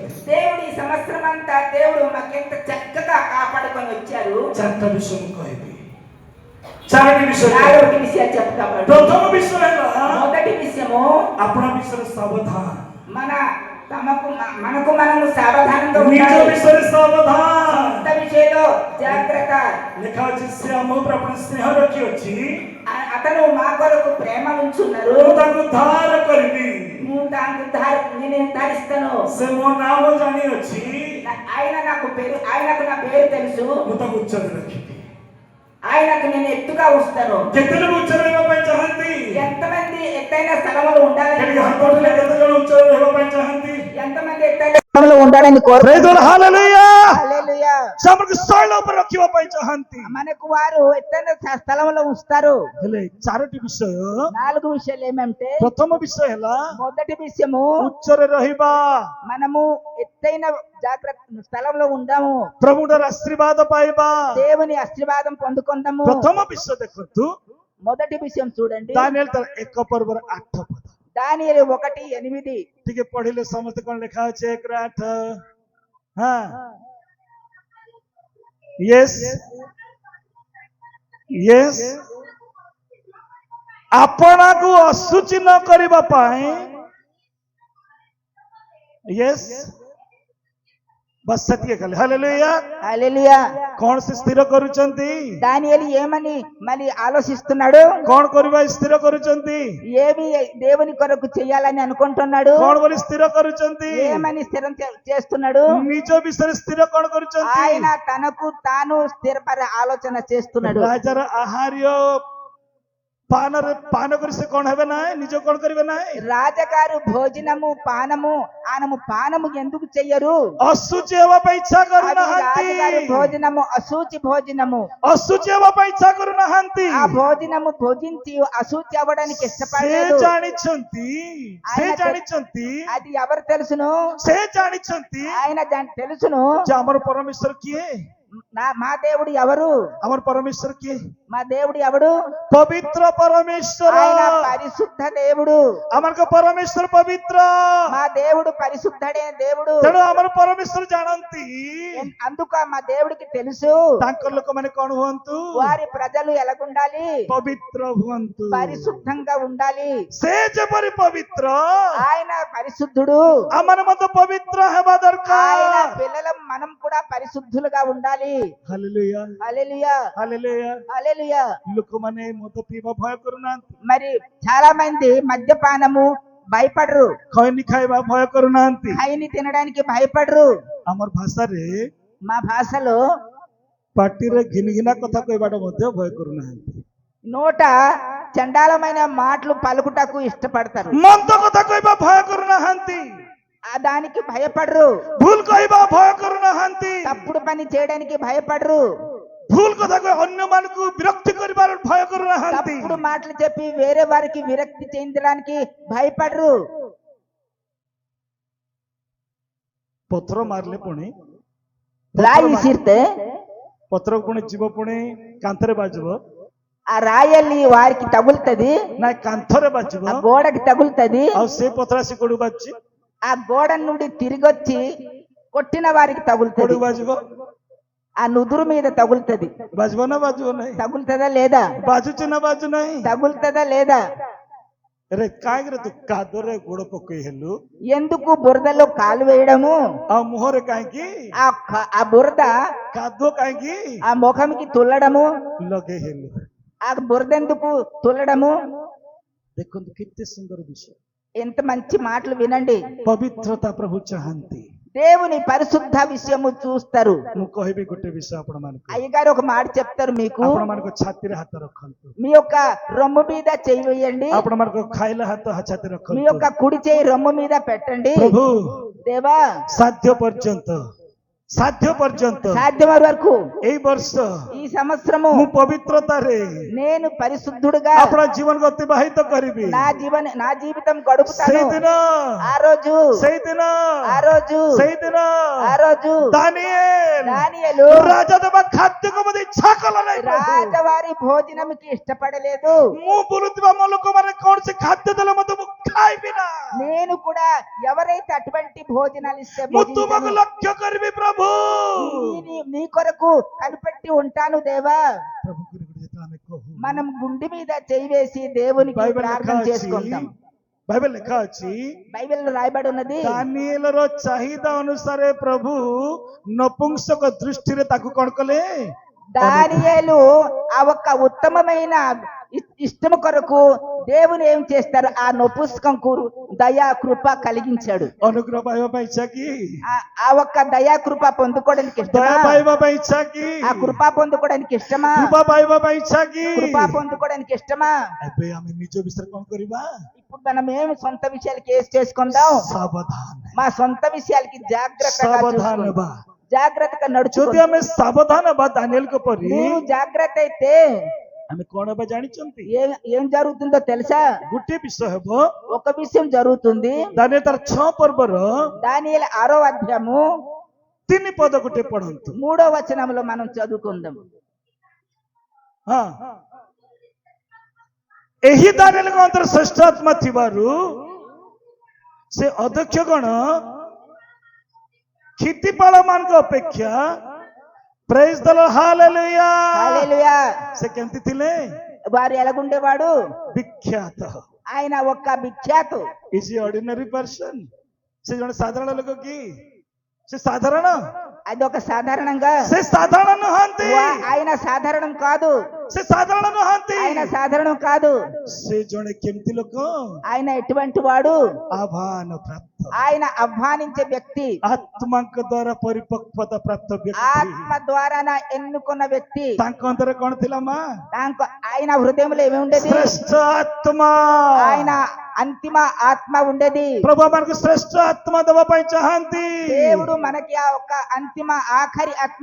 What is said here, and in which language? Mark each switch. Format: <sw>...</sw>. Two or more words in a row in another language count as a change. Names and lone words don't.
<te>దేవుడు ఈ సంవత్సరం అంతా దేవుడు మాకెంత చక్కగా కాపాడుకొని వచ్చారు.</te> <or>ଚାରିଟା ବିଷୟ ମୁଁ କହିବି, ଚାରୋଟି ବିଷୟ।</or> <te>నాలుగు విషయాలు చెప్తాము.</te> <or>ପ୍ରଥମ ବିଷୟ ହେଲା</or> <te>మొదటి విషయము</te> <or>ଆପଣ ବିଷୟରେ ସାବଧାନ,</or> <te>మనకు మనము సావధానంగా</te> <or>ନିଜ</or> <te>ఉండాలి.</te> <or>ବିଷୟରେ ସାବଧାନ।</or> <te>సొంత విషయంలో జాగ్రత్త.</te> <or>ଲେଖା ଅଛି ସେ ଆମ ଉପରେ ଆପଣ ସ୍ନେହ ରଖିଅଛି,</or> <te>అతను మా కొరకు ప్రేమ ఉంచున్నారు.</te> <or>ମୁଁ ତାଙ୍କୁ ଉଦ୍ଧାର କରିବି,</or> <te>నేను నిర్ధారిస్తాను.</te> <or>ସେ ମୋ ନାମ ଜାଣିଅଛି,</or> <te>ఆయనకు నా పేరు తెలుసు.</te> <or>ମୁଁ ତାଙ୍କୁ ଉଚ୍ଚରେ ରଖିବି।</or> <te>ఆయనకు నేను ఎత్తుగా ఉంచుతాను.</te> <or>କେତେ ଲୋକ ଉଚ୍ଚରେ ରହିବା ପାଇଁ ଚାହାନ୍ତି?</or> <te>ఎంతమంది ఎత్తైన స్థలంలో ఉండాలని</te> <or>କେତେ ଜଣ ଉଚ୍ଚରେ ରହିବା ପାଇଁ ଚାହାନ୍ତି?</or> <te>ఎంతమంది ఎత్తైన స్థలంలో ఉండాలని కోరుకుంటున్నారు? హల్లెలూయా। హల్లెలూయా.</te> <or>ସମସ୍ତେ ଶୈଳ ଉପରେ ରଖିବା ପାଇଁ ଚାହାନ୍ତି।</or> <te>మనకు వారు ఎత్తైన స్థలంలో ఉంచుతారు.</te> <or>ହେଲେ ଚାରୋଟି ବିଷୟ,</or> <te>నాలుగు విషయాలు ఏమంటే,</te> <or>ପ୍ରଥମ ବିଷୟ ହେଲା</or> <te>మొదటి విషయము</te> <or>ଉଚ୍ଚରେ ରହିବା,</or> <te>మనము ఎత్తైన జాగ్రత్త స్థలంలో ఉందాము,</te> <or>ପ୍ରଭୁଙ୍କର ଆଶୀର୍ବାଦ ପାଇବା।</or> <te>దేవుని ఆశీర్వాదం పొందుకుందాము.</te> <or>ପ୍ରଥମ ବିଷୟ ଦେଖନ୍ତୁ,</or> <te>మొదటి విషయం చూడండి,</te> <or>ଦାନିଏଲ ତାର 1 ପର୍ବର 8 ପଦ।</or> <te>దానియేలు 1:8</te> <or>ଟିକେ ପଢିଲେ ସମସ୍ତେ କଣ ଲେଖା ଅଛି? 1:8। ହଁ,</or> <en>yes yes.</en> <or>ଆପଣଙ୍କୁ ଅଶୁଚି ନ କରିବା ପାଇଁ, ୟେସ୍</or> <te>బస్ సత్య కలి హల్లెలూయా హల్లెలూయా.</te> <or>କଣ ସେ ସ୍ଥିର କରୁଛନ୍ତି?</or> <te>దానియేలు ఏమని మళ్ళీ ఆలోచిస్తున్నాడు?</te> <or>କଣ କରିବା ସ୍ଥିର କରୁଛନ୍ତି?</or> <te>ఏమి దేవుని కొరకు చేయాలని అనుకుంటున్నాడు?</te> <or>କଣ ବୋଲି ସ୍ଥିର କରୁଛନ୍ତି?</or> <te>ఏమని స్థిరం చేస్తున్నాడు?</te> <or>ନିଜ ବିଷୟରେ ସ୍ଥିର କଣ କରୁଛନ୍ତି?</or> <te>ఆయన తనకు తాను స్థిరపర ఆలోచన చేస్తున్నాడు.</te> <or>ରାଜାର ଆହାର୍ୟ ପାନ କରି ସେ କଣ ହେବେ ନାହିଁ? ନିଜ କଣ କରିବେ ନାହିଁ?</or> <te>రాజగారు భోజనము పానము ఎందుకు చెయ్యరు?</te> <or>ଅଶୁଚି ହେବା ପାଇଁ ଇଚ୍ଛା କରୁନାହାନ୍ତି।</or> <te>రాజగారు భోజనము అశుచి భోజనము,</te> <or>ଅଶୁଚି ହେବା ପାଇଁ ଇଚ୍ଛା କରୁନାହାନ୍ତି।</or> <te>ఆ భోజనము భోజించి అశుచి అవ్వడానికి</te> <or>ସେ</or> <te>ఇష్టపడలేదు.</te> <or>ଜାଣିଛନ୍ତି</or> <te>అది ఎవరు తెలుసును?</te> <or>ସେ ଜାଣିଛନ୍ତି</or> <te>ఆయన తెలుసును.</te> <or>ଯେ ଆମର ପରମେଶ୍ୱର କିଏ?</or> <te>మా దేవుడు ఎవరు?</te> <or>ଆମର ପରମେଶ୍ୱର କିଏ?</or> <te>మా దేవుడు ఎవడు?</te> <or>ପବିତ୍ର ପରମେଶ୍ୱର।</or> <te>ఆయన పరిశుద్ధ దేవుడు.</te> <or>ଆମର ପରମେଶ୍ୱର ପବିତ୍ର,</or> <te>మా దేవుడు పరిశుద్ధడే దేవుడు.</te> <or>ତେଣୁ ଆମର ପରମେଶ୍ୱର ଜାଣନ୍ତି।</or> <te>అందుకు మా దేవుడికి తెలుసు</te> <or>ତାଙ୍କ ଲୋକମାନେ କଣ ହୁଅନ୍ତୁ?</or> <te>వారి ప్రజలు ఎలాగుండాలి?</te> <or>ପବିତ୍ର ହୁଅନ୍ତୁ।</or> <te>పరిశుద్ధంగా ఉండాలి.</te> <or>ସେ ଯେପରି ପବିତ୍ର,</or> <te>ఆయన పరిశుద్ధుడు.</te> <or>ଆମର ମଧ୍ୟ ପବିତ୍ର ହେବା</or> <te>ఆయన</te> <or>ଦରକାର।</or> <te>పిల్లలం మనం కూడా పరిశుద్ధులుగా ఉండాలి. హల్లెలూయా హల్లెలూయా హల్లెలూయా। హల్లెలూయా.</te> <or>ଲୋକମାନେ ମଦ ପିଇବା ଭୟ କରୁନାହାନ୍ତି,</or> <te>మరి చాలా మంది మద్యపానము భయపడరు,</te> <or>ଖଇନି ଖାଇବା ଭୟ କରୁନାହାନ୍ତି।</or> <te>ఖైని తినడానికి భయపడరు.</te> <or>ଆମର ଭାଷାରେ</or> <te>మా భాషలో</te> <or>ପାଟିରେ ଘିନଘିନା କଥା କହିବାଟା ମଧ୍ୟ ଭୟ କରୁନାହାନ୍ତି।</or> <te>నోట చండాలమైన మాటలు పలుకుటకు ఇష్టపడతారు.</te> <or>ମନ୍ଦ କଥା କହିବା ଭୟ କରୁନାହାନ୍ତି।</or> <te>ఆ దానికి భయపడరు.</te> <or>ଭୁଲ କହିବା ଭୟ କରୁନାହାନ୍ତି,</or> <te>తప్పుడు పని చేయడానికి భయపడరు.</te> <or>ଭୁଲ କଥାକୁ ଅନ୍ୟମାନଙ୍କୁ ବିରକ୍ତି କରିବାର ଭୟ କରୁନାହାନ୍ତି।</or> <te>తప్పుడు మాటలు చెప్పి వేరే వారికి విరక్తి చెందడానికి భయపడరు.</te> <or>ପଥର ମାରିଲେ ପୁଣି</or> <te>రాయి విసిరితే</te> <or>ପଥର ପୁଣି ଯିବ ପୁଣି କାନ୍ଥରେ ବାଜିବ,</or> <te>ఆ రాయల్ని వారికి తగులుతది,</te> <or>ନା କାନ୍ଥରେ ବାଜିବ,</or> <te>ఆ గోడకి తగులుతది.</te> <or>ଆଉ ସେ ପଥର ଆସି କୋଉଠି ବାଜିଛି?</or> <te>ఆ గోడ నుండి తిరిగొచ్చి కొట్టిన వారికి తగులుతది,</te> <or>କୋଉଠି ବାଜିବ?</or> <te>ఆ నుదురు మీద తగులుతది.</te> <or>ବାଜିବ ନା ବାଜିବ ନାହିଁ?</or> <te>తగులుతదా లేదా?</te> <or>ବାଜୁଛି ନା ବାଜୁ ନାହିଁ?</or> <te>తగులుతదా లేదా?</te> <or>ରେ କାହିଁକି ତୁ କାଦରେ ଗୋଡ ପକେଇ ହେଲୁ,</or> <te>ఎందుకు బురదలో కాలు వేయడము?</te> <or>ଆଉ ମୁହଁରେ କାହିଁକି</or> <te>ఆ బురద</te> <or>କାଦୁଅ କାହିଁକି</or> <te>ఆ ముఖంకి తుల్లడము?</te> <or>ଲଗେଇ ହେଲୁ?</or> <te>ఆ బురద ఎందుకు తుల్లడము?</te> <or>ଦେଖନ୍ତୁ କେତେ ସୁନ୍ଦର ବିଷୟ।</or> <te>ఎంత మంచి మాటలు వినండి.</te> <or>ପବିତ୍ରତା ପ୍ରଭୁ ଚାହାନ୍ତି।</or> <te>దేవుని పరిశుద్ధ విషయము చూస్తారు.</te> <or>ମୁଁ କହିବି ଗୋଟେ ବିଷୟ ଆପଣ ମାନଙ୍କୁ,</or> <te>అయ్యగారు ఒక మాట చెప్తారు మీకు.</te> <or>ଆପଣ ମାନଙ୍କ ଛାତିରେ ହାତ ରଖନ୍ତୁ,</or> <te>మీ యొక్క రొమ్ము మీద చేయి వేయండి,</te> <or>ଆପଣ ମାନଙ୍କ ଖାଇଲା ହାତ ଛାତି</or> <te>మీ</te> <or>ରଖନ୍ତୁ।</or> <te>యొక్క కుడి చేయి రొమ్ము మీద పెట్టండి.</te> <or>ପ୍ରଭୁ</or> <te>దేవా</te> <or>ସାଧ୍ୟ ପର୍ଯ୍ୟନ୍ତ</or> <te>సాధ్యమైన వరకు</te> <or>ଏଇ ବର୍ଷ</or> <te>ఈ సంవత్సరము</te> <or>ମୁଁ ପବିତ୍ରତାରେ</or> <te>నేను పరిశుద్ధుడుగా</te> <or>ଆପଣ ଜୀବନକୁ ଅତିବାହିତ କରିବି।</or> <te>నా జీవితం గడుపుతాను.</te> <or>ସେଇଦିନ</or> <te>ఆ రోజు దానియేలు</te> <or>ରାଜା ଦେବା ଖାଦ୍ୟକୁ ମୋତେ ଇଚ୍ଛା କଲା ନାହିଁ।</or> <te>రాజవారి భోజనంకి ఇష్టపడలేదు.</te> <or>ମୁଁ ବୁଲୁଥିବା ମୋ ଲୋକମାନେ କୌଣସି ଖାଦ୍ୟ ଦେଲେ ମୋତେ ମୁଁ ଖାଇବି ନା।</or> <te>నేను కూడా ఎవరైతే అటువంటి భోజనాలు ఇస్తే</te> <or>ମୁଁ ତୁମକୁ ଲକ୍ଷ୍ୟ କରିବି ପ୍ରଭୁ।</or> <te>నీ కొరకు కనిపెట్టి ఉంటాను దేవా.</te> <or>ପ୍ରଭୁ ଯେତେବେଳେ ଆମେ କହୁ,</or> <te>మనం గుండె మీద చేయి వేసి దేవునికి బైబిల్ ప్రార్థన చేసుకుంటాం.</te> <or>బైబిల్ ଲେଖା ଅଛି,</or> <te>బైబిల్లో రాయబడి ఉన్నది,</te> <or>ଦାନିଏଲର ଚାହିଦା ଅନୁସାରେ ପ୍ରଭୁ ନପୁଂସକ ଦୃଷ୍ଟିରେ ତାକୁ କଣ କଲେ?</or> <te>దానియేలు ఆ ఒక్క ఉత్తమమైన ఇష్టం కొరకు దేవుని ఏం చేస్తారు? ఆ నపుంసకంకు దయా కృప కలిగించాడు.</te> <or>ଅନୁଗ୍ରହ ପାଇବା ପାଇଁ ଇଚ୍ଛା କି?</or> <te>ఆ ఒక్క దయా కృప పొందుకోవడానికి ఇష్టమా?</te> <or>ଦୟା ପାଇବା ପାଇଁ ଇଚ୍ଛା କି?</or> <te>ఆ కృప పొందుకోవడానికి ఇష్టమా?</te> <or>କୃପା ପାଇବା ପାଇଁ ଇଚ୍ଛା କି?</or> <te>కృప పొందుకోవడానికి ఇష్టమా?</te> <or>ଏବେ ଆମେ ନିଜ ବିଷୟରେ କଣ କରିବା?</or> <te>ఇప్పుడు మనం ఏమి సొంత విషయాలు కేసు చేసుకుందాం.</te> <or>ସାବଧାନ,</or> <te>మా సొంత విషయాలకి జాగ్రత్తగా</te> <or>ସାବଧାନ ହେବା।</or> <te>జాగ్రత్తగా</te> <or>ଯଦି</or> <te>నడుచుకుందాం.</te> <or>ଆମେ ସାବଧାନ ହେବା ଦାନିଏଲଙ୍କ ପରି,</or> <te>నీవు జాగ్రత్త అయితే</te> <or>ଆମେ କଣ ହେବା ଜାଣିଛନ୍ତି?</or> <te>ఏం జరుగుతుందో తెలుసా?</te> <or>ଗୋଟିଏ ବିଷୟ ହେବ,</or> <te>ఒక విషయం జరుగుతుంది.</te> <or>ଦାନିଏଲ ତାର 6 ପର୍ବର</or> <te>దానియేలు 6వ అధ్యాయము</te> <or>3 ପଦ ଗୋଟେ ପଢନ୍ତୁ।</or> <te>3వ వచనంలో మనం చదువుకుందాం.</te> <or>ହଁ, ଏହି ଦାନିଏଲଙ୍କ ଅନ୍ତର ଶ୍ରେଷ୍ଠ ଆତ୍ମା ଥିବାରୁ ସେ ଅଧ୍ୟକ୍ଷ ଗଣ କ୍ଷିତିପାଳ ମାନଙ୍କ ଅପେକ୍ଷା,</or> <en>praise the Lord,</en> <te>హల్లెలూయా, హల్లెలూయా.</te> <or>ସେ କେମିତି ଥିଲେ?</or> <te>వారు ఎలాగుండేవాడు?</te> <or>ବିଖ୍ୟାତ।</or> <te>ఆయన ఒక్క విఖ్యాతు.</te> <en>is ordinary person,</en> <or>ସେ ଜଣେ ସାଧାରଣ ଲୋକ କି? ସେ ସାଧାରଣ,</or> <te>అది ఒక సాధారణంగా</te> <or>ସେ ସାଧାରଣ ନୁହନ୍ତି,</or> <te>ఆయన సాధారణం కాదు.</te> <or>ସେ ସାଧାରଣ ନୁହନ୍ତି,</or> <te>ఆయన సాధారణం కాదు.</te> <or>ସେ ଜଣେ କେମିତି ଲୋକ?</or> <te>ఆయన ఎటువంటి వాడు?</te> <or>ଆହ୍ୱାନ ପ୍ରାପ୍ତ,</or> <te>ఆయన ఆహ్వానించే వ్యక్తి,</te> <or>ଆତ୍ମାଙ୍କ ଦ୍ୱାରା ପରିପକ୍వତା ପ୍ରାପ୍ତ ବ୍ୟକ୍ତି।</or> <te>ఆత్మ ద్వారా ఎన్నుకున్న వ్యక్తి.</te> <or>ତାଙ୍କ ଅନ୍ତରରେ କଣ ଥିଲା ମା?</or> <te>ఆయన హృదయంలో ఏమి ఉండేది?</te> <or>ଶ୍ରେଷ୍ଠ ଆତ୍ମା,</or> <te>ఆయన అంతిమ ఆత్మ ఉండేది. ప్రభు మనకు శ్రేష్ఠ ఆత్మ</te> <or>ଦେବା ପାଇଁ ଚାହାନ୍ତି।</or> <te>దేవుడు మనకి ఆ ఒక్క అంతిమ ఆఖరి ఆత్మ</te>